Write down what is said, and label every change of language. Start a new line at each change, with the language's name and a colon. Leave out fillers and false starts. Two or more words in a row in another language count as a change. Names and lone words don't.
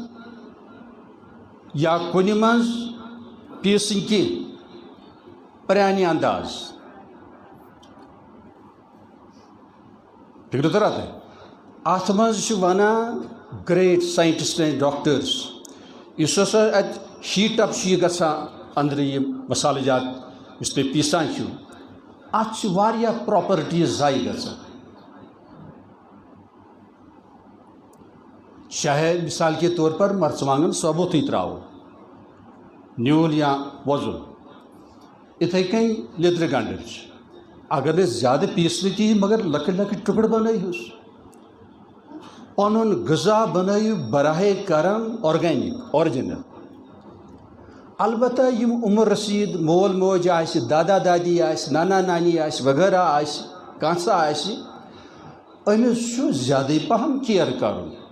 Kashmiri: یا کُنہِ منٛز پیٖسٕنۍ کینٛہہ پرٛانہِ انداز فِکرِ ترا تۄہہِ اتھ منٛز چھِ ونان
English: great scientist and doctors
Kashmiri: یُس ہسا اتہِ
English: heat up
Kashmiri: چھُ یہِ گژھان أنٛدرٕ یِم مسالہٕ جات یُس تُہۍ پیٖسان چھِو اتھ چھِ واریاہ پراپرٹیٖز ضایع گژھان چاہے
Urdu: مثال کے طور پر
Kashmiri: مرژٕوانٛگن ثوبوٗتھٕے ترٛاوو نیوٗل یا وۄزُل یِتھَے کٔنۍ لیٚدرِ گنٛڈٕ چھِ اگر أسۍ زیادٕ پیٖسنہٕ کِہیٖنۍ مگر لۄکٕٹۍ لۄکٕٹۍ ٹُکڑٕ بنٲیہوس پنُن غذا بنٲیِو براہ کرم
English: organic original
Kashmiri: البتہ یِم عمر رسیٖد مول موج آسہِ دادا دادی آسہِ نانا نانی آسہِ وغیرہ آسہِ کانٛسا آسہِ أمِس چھُ زیادٕے پہم کِیر کرُن